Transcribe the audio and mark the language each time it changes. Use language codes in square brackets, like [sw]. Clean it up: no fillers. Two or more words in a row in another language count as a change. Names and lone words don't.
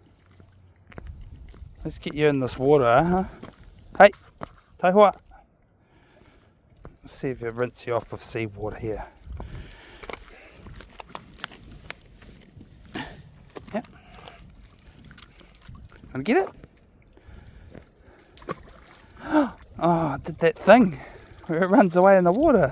[en] Let's get you in this water, huh? [mi] Hey, tai hoa. [en] Let's see if it rinse you off with seawater here. Yep. Want to get it? Oh, I did that thing where it runs away in the water.